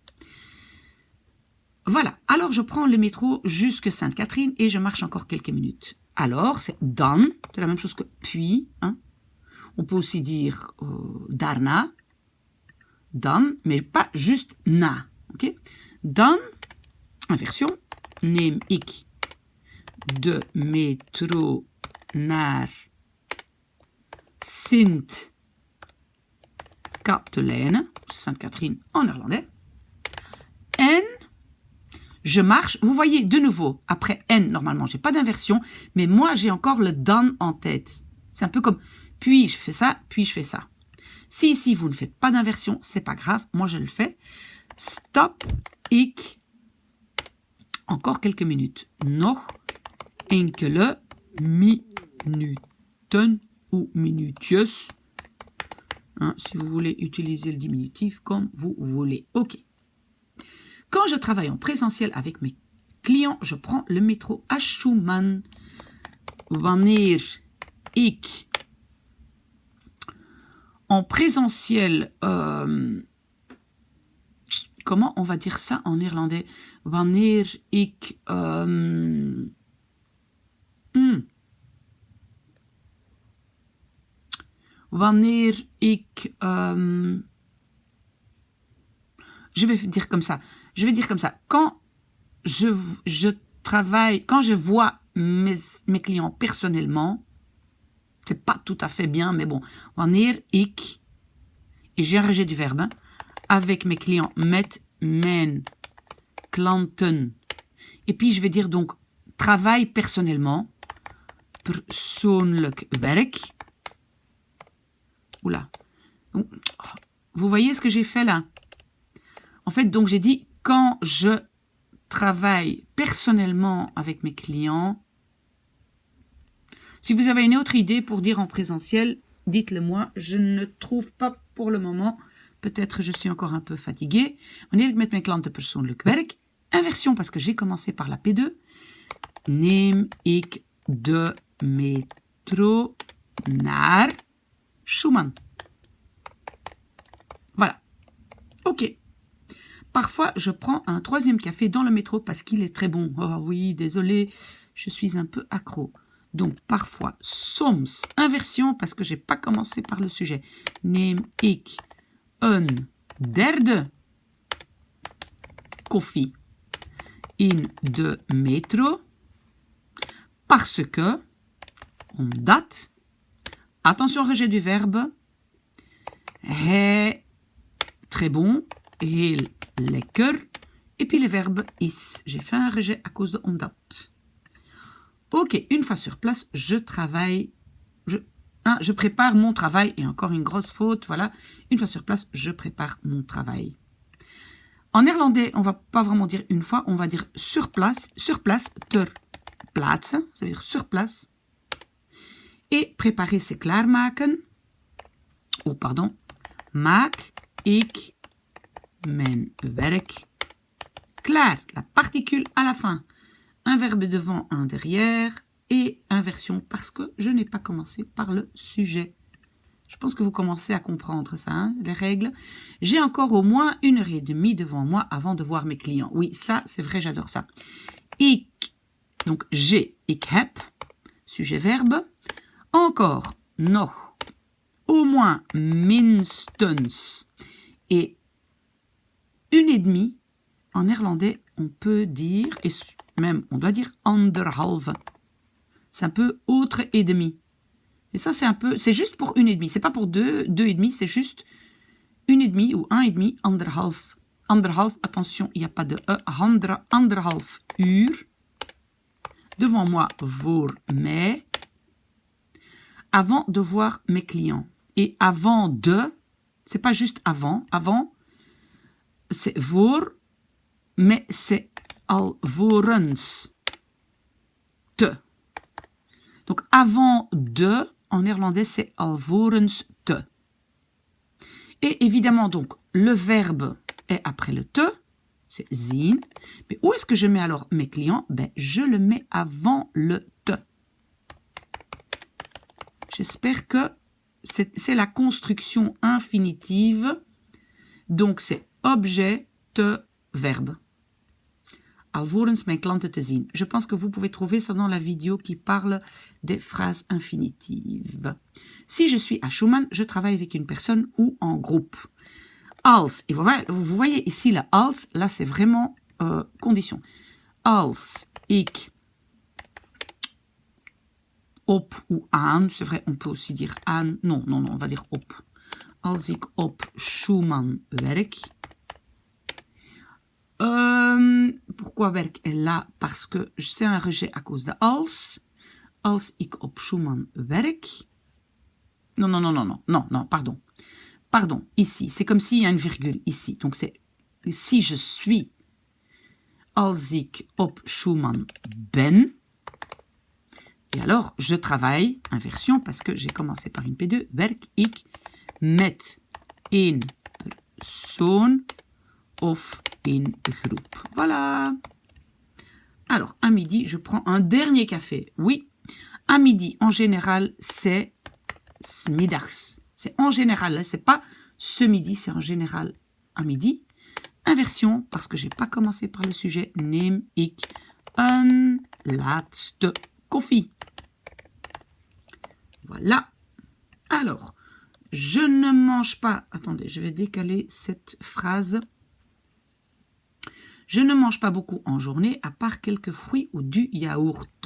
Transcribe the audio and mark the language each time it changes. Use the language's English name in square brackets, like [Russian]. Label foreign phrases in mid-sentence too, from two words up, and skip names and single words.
[French] Voilà, alors je prends le métro jusque Sainte-Catherine et je marche encore quelques minutes. Alors, c'est dan, c'est la même chose que puis. Hein. On peut aussi dire [Dutch] daarna, dan, [French] mais pas juste na. Okay? [Dutch] Dan, inversion, neem ik de metro naar Sint-Katelijne, [French] Sainte-Catherine en néerlandais. En je marche, vous voyez de nouveau, après N, normalement, j'ai pas d'inversion, mais moi, j'ai encore le dan en tête. C'est un peu comme, puis je fais ça, puis je fais ça. Si ici, vous ne faites pas d'inversion, c'est pas grave, moi, je le fais. Stop, ik, encore quelques minutes. [Dutch] Nog enkele minuten ou minuutjes. [French] Hein, si vous voulez utiliser le diminutif comme vous voulez. Ok. Quand je travaille en présentiel avec mes clients, je prends le métro à Schumann. [Dutch] Wanneer ik [French] en présentiel, comment on va dire ça en néerlandais? [Dutch] Wanneer ik wanneer ik [French] je vais dire comme ça. Je vais dire comme ça. Quand je travaille, quand je vois mes clients personnellement, c'est pas tout à fait bien, mais bon. [Dutch] Wanneer ik, [French] et j'ai un rejet du verbe, hein, avec mes clients, [Dutch] met mijn klanten. [French] Et puis je vais dire donc travail personnellement, [Dutch] persoonlijk werk. [French] Oula. Vous voyez ce que j'ai fait là? En fait, donc j'ai dit quand je travaille personnellement avec mes clients. Si vous avez une autre idée pour dire en présentiel, dites-le moi. Je ne trouve pas pour le moment. Peut-être je suis encore un peu fatiguée. [Dutch] Wanneer ik met mijn klanten persoonlijk werk. [French] Inversion parce que j'ai commencé par la P2. [Dutch] Neem ik de metro naar Schumann. [French] Voilà. Ok. Parfois, je prends un troisième café dans le métro parce qu'il est très bon. Oh oui, désolé, je suis un peu accro. Donc, parfois, soms, inversion parce que je n'ai pas commencé par le sujet. [Dutch] Neem ik een derde koffie in de metro [French] parce que, [Dutch] omdat, [French] attention rejet du verbe, [Dutch] hij, [French] très bon, [Dutch] heel lekker, [French] et puis le verbe is. J'ai fait un rejet à cause de omdat. Ok, une fois sur place, je travaille, je prépare mon travail, et encore une grosse faute, voilà. Une fois sur place, je prépare mon travail. En néerlandais, on va pas vraiment dire une fois, on va dire sur place, [Dutch] ter plaatse, [French] ça veut dire sur place. Et préparer, c'est klaarmaken. Oh, pardon. [Dutch] Maak ik mijn werk klaar. [French] La particule à la fin. Un verbe devant, un derrière. Et inversion parce que je n'ai pas commencé par le sujet. Je pense que vous commencez à comprendre ça, hein, les règles. J'ai encore au moins 1h30 devant moi avant de voir mes clients. Oui, ça, c'est vrai, j'adore ça. Ik, donc j'ai, [Dutch] ik heb, [French] sujet-verbe. Encore, nog, au moins, minstens. Et 1,5, en néerlandais, on peut dire, et même on doit dire anderhalve. C'est un peu autre et demi. Et ça, c'est un peu, c'est juste pour 1,5. C'est pas pour 2,5, c'est juste 1,5 ou 1,5, [Dutch] anderhalf. Anderhalf, [French] attention, il n'y a pas de E. [Dutch] Anderhalf uur. [French] Devant moi, [Dutch] voor mij. [French] Avant de voir mes clients. Et avant de, c'est pas juste avant. Avant, c'est voor, mais c'est alvorens. Te. Donc, avant de, en néerlandais, c'est [Dutch] alvorens te. [French] Et évidemment, donc, le verbe est après le te, c'est zien. Mais où est-ce que je mets alors mes clients? Ben, je le mets avant le te. J'espère que c'est la construction infinitive. Donc, c'est objet, te, verbe. [Dutch] Alvorens mijn klanten te zien. [French] Je pense que vous pouvez trouver ça dans la vidéo qui parle des phrases infinitives. Si je suis à Schumann, je travaille avec une personne ou en groupe. Als, et vous voyez ici la als, là c'est vraiment condition. [Dutch] Als ik op ou aan, [French] c'est vrai, on peut aussi dire aan. Non, on va dire [Dutch] op. Als ik op Schumann werk. [French] Pourquoi werk est là? Parce que c'est un rejet à cause de als. [Dutch] Als ik op Schumann werk. [French] Non, pardon. Pardon, ici. C'est comme s'il y a une virgule ici. Donc c'est si je suis. [Dutch] Als ik op Schumann ben. [French] Et alors, je travaille, inversion, parce que j'ai commencé par une P2. [Dutch] Werk ik met een persoon of in groep. [French] Voilà. Alors, à midi, je prends un dernier café. Oui, à midi, en général, c'est 's middags. C'est en général, c'est pas ce midi, c'est en général à midi. Inversion, parce que je n'ai pas commencé par le sujet, [Dutch] neem ik een laatste koffie. [French] Voilà. Alors, je ne mange pas... Attendez, je vais décaler cette phrase. Je ne mange pas beaucoup en journée, à part quelques fruits ou du yaourt.